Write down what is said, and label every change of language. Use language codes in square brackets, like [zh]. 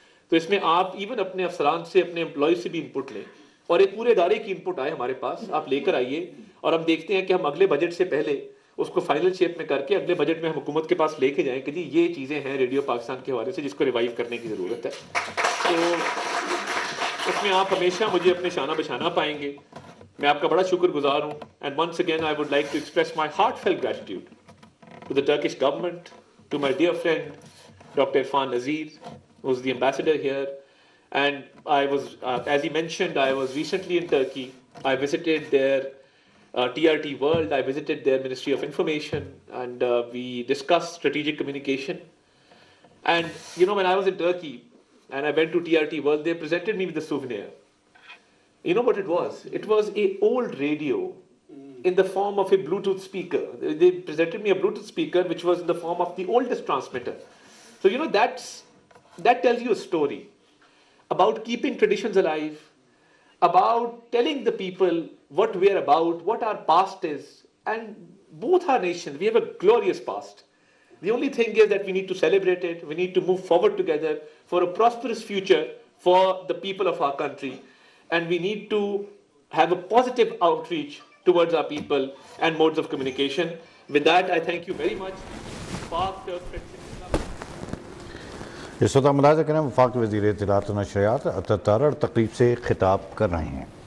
[ur] تو اس میں آپ ایون اپنے افسران سے، اپنے امپلائیز سے بھی انپٹ لیں اور ایک پورے ادارے کی انپٹ آئے ہمارے پاس، آپ لے کر آئیے اور ہم دیکھتے ہیں کہ ہم اگلے بجٹ سے پہلے اس کو فائنل شیپ میں کر کے اگلے بجٹ میں ہم حکومت کے پاس لے کے جائیں کہ جی یہ چیزیں ہیں ریڈیو پاکستان کے حوالے سے جس کو ریوائیو کرنے کی ضرورت ہے. تو اس میں آپ ہمیشہ مجھے اپنے شانہ بشانہ پائیں گے. میں آپ کا بڑا شکر گزار ہوں. [en] And once again I would like to express my heartfelt gratitude to the Turkish government, to my dear friend Dr. Irfan Nazir, who's the ambassador here. And I was, as he mentioned, I was recently in Turkey. I visited their TRT World. I visited their Ministry of Information, and we discussed strategic communication. And you know, when I was in Turkey and I went to TRT World, they presented me with a souvenir. You know what it was? It was a old radio in the form of a Bluetooth speaker. They presented me a Bluetooth speaker which was in the form of the oldest transmitter. So you know, that tells you a story about keeping traditions alive, about telling the people what we're about, what our past is. And both our nations, we have a glorious past. The only thing is that we need to celebrate it. We need to move forward together for a prosperous future for the people of our country. And we need to have a positive outreach towards our people and modes of communication. With that, I thank you very much. Pak Turk President. [ur] اس وقت ملاحظہ کریں وفاق وزیر اطلاعات و نشریات عطا تارڑ تقریب سے خطاب کر رہے ہیں.